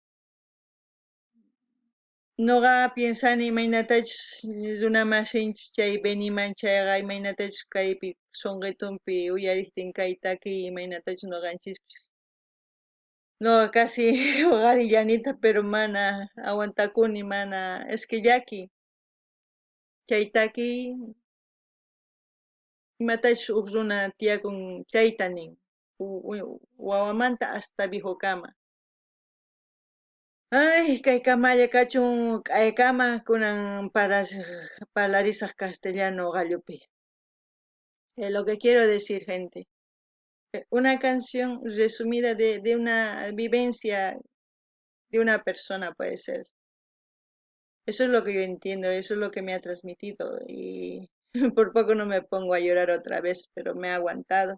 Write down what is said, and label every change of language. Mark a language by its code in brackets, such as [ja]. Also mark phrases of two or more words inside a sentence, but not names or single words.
[qu] Nuqa piensani imaynatachus runamasinchis chay Beniman chayqa imaynatachus kaypi sunqitunpi uyariptin kay takiy imaynatachus nuqanchispis. Nuqa casi waqarillanita pero mana aguantakuni mana [es] es que [qu] llaki chay takiy imatachus huk runa tiyakun chayta nin wawamanta hasta viejokama. Ay, kay kamalla kachun k'aykama kunan parlarisaq castellano gallupi. [es] Lo que quiero decir, gente, una canción resumida de una vivencia de una persona puede ser. Eso es lo que yo entiendo, eso es lo que me ha transmitido y por poco no me pongo a llorar otra vez, pero me ha aguantado.